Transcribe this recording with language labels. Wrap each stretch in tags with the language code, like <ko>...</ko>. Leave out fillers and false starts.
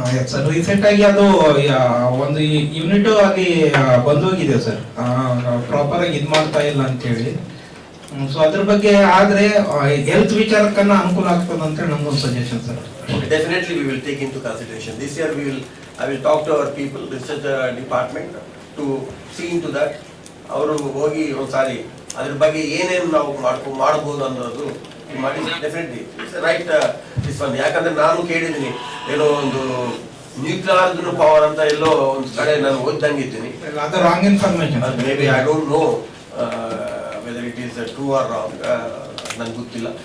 <kn>Sir recent ಆಗಿ ಅದು ಒಂದು ಯೂನಿಟ್ ಅಲ್ಲಿ ಬಂದೋಗಿದೆ ಸರ್, ಪ್ರಾಪರ್ ಆಗಿ ಇದ್ ಮಾಡ್ತಾ ಇಲ್ಲ ಅಂತ ಹೇಳಿ. ಸೊ ಅದ್ರ ಬಗ್ಗೆ ಆದ್ರೆ ಹೆಲ್ತ್ ವಿಚಾರಕ್ಕನ್ನ ಅನುಕೂಲ ಆಗ್ತದೆ ಅಂತ ನಮ್ಗೊಂದು suggestion sir.</kn> <en>Definitely we will take into consideration. This year I will talk to our people, research department to see into that.</en> <kn>ಅವರು ಹೋಗಿ ಒಂದ್ಸಾರಿ ಅದ್ರ ಬಗ್ಗೆ ಏನೇನು ನಾವು ಮಾಡಬಹುದು ಅನ್ನೋದು ಮಾಡಿ</kn> <en>Definitely it's right this one.</en> <kn>ಯಾಕಂದ್ರೆ ನಾನು ಕೇಳಿದ್ದೀನಿ ಏನೋ ಒಂದು ನ್ಯೂಕ್ಲಿಯರ್ ಪವರ್ ಅಂತ ಎಲ್ಲೋ ಒಂದು ಕಡೆ ನಾನು ಓದ್ದಂಗಿದ್ದೀನಿ. ಅದು wrong information.</kn> <en>maybe I don't know whether it is true or wrong,</en> <kn>ನಂಗೆ ಗೊತ್ತಿಲ್ಲ.</kn>